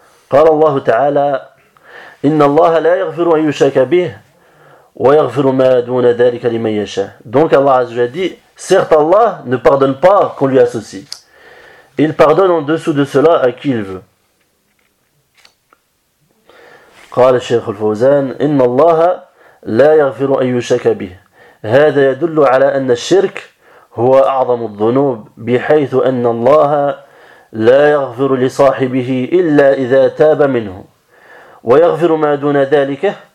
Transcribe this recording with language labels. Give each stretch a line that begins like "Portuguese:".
Arabic: قال الله تعالى إن الله لا يغفر أن يشرك به ويغفر ما دون ذلك لمن يشاء.
French: Donc Allah
Arabic: عز وجل
French: dit, certes Allah ne pardonne pas qu'on lui associe. Il pardonne en dessous de cela à qui il veut.
Arabic: قال الشيخ الفوزان إن الله لا يغفر أن يشرك به. هذا يدل على أن الشرك هو أعظم الذنوب بحيث أن الله لا يغفر لصاحبه إلا إذا تاب منه ويغفر ما دون ذلك